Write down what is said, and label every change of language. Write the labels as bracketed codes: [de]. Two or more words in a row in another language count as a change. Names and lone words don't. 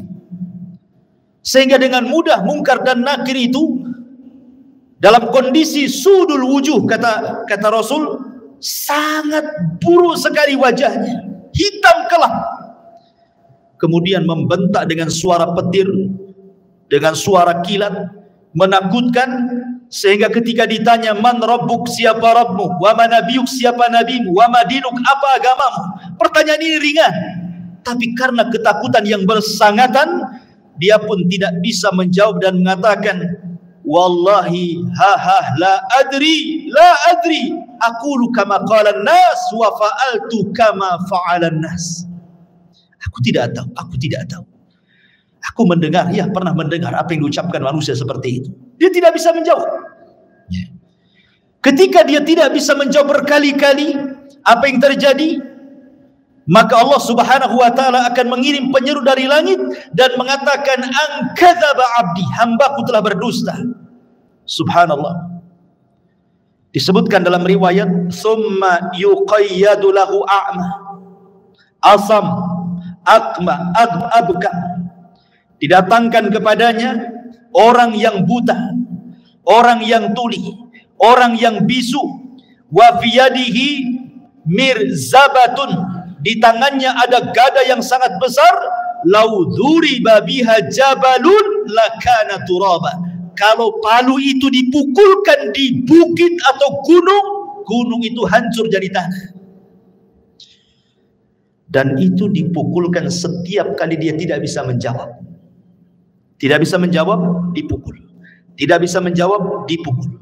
[id] Sehingga dengan mudah mungkar dan nakir itu dalam kondisi [ar] سود الوجوه, [id] kata Rasul, sangat buruk sekali wajahnya, hitam kelam, kemudian membentak dengan suara petir, dengan suara kilat, menakutkan, sehingga ketika ditanya [ar] من ربك, [id] siapa Rabbmu, [ar] ومن نبيك, [id] siapa nabimu, [ar] وما دينك, [id] apa agamamu, pertanyaan ini ringan, tapi karena ketakutan yang bersangatan, dia pun tidak bisa menjawab dan mengatakan, [ar] والله لا أدري أقول كما قال الناس وفعلت كما فعل الناس. [id] Aku tidak tahu. Aku mendengar, ya pernah mendengar apa yang diucapkan manusia seperti itu. Dia tidak bisa menjawab. Ketika dia tidak bisa menjawab berkali-kali, apa yang terjadi? Maka Allah [ar] سبحانه وتعالى [id] akan mengirim penyeru dari langit dan mengatakan, [ar] أن كذب عبدي, [id] hambaku telah berdusta. Subhanallah. Disebutkan dalam riwayat, [ar] ثم يقيض له أعمى أصم أكمه أبكم. [id] Didatangkan kepadanya orang yang buta, orang yang tuli, orang yang bisu, [ar] وفي يده مرزبة, [id] di tangannya ada gada yang sangat besar, [ar] لو ضرب بها جبل لكان ترابا. [id] Kalau palu itu dipukulkan di bukit atau gunung itu hancur jadi tanah. Dan itu dipukulkan setiap kali dia tidak bisa menjawab. Tidak bisa menjawab, dipukul. Tidak bisa menjawab, dipukul.